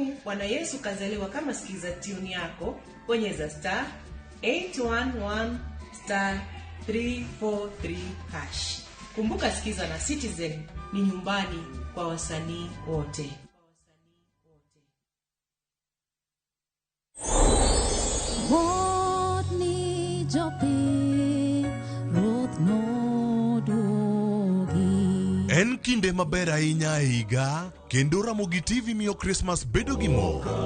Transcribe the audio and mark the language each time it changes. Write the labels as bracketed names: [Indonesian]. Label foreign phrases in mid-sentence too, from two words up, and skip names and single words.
[Swahili] Bwana Yesu kazaliwa kama sikiza tune yako, bonyeza star 811 star 343 hash. Kumbuka sikiza na Citizen ni nyumbani kwa wasanii wote. [Luo (Kenya and Tanzania)] En kinde maber ahinya e higa, kendo Ramogi TV miyo Christmas bedo gi mor.